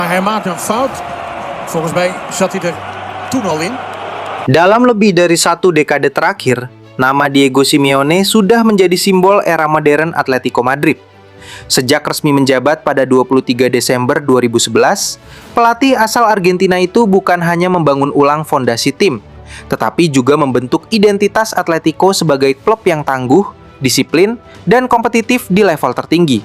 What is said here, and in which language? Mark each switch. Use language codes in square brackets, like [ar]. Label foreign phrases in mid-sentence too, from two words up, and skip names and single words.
[nl] Hij maakt een fout. Volgens mij zat hij er toen al in. [id] Dalam lebih dari 1 dekade terakhir, nama Diego Simeone sudah menjadi simbol era modern Atletico Madrid. Sejak resmi menjabat pada 23 Desember 2011, pelatih asal Argentina itu bukan hanya membangun ulang fondasi tim, tetapi juga membentuk identitas Atletico sebagai klub yang tangguh, disiplin, dan kompetitif di level tertinggi.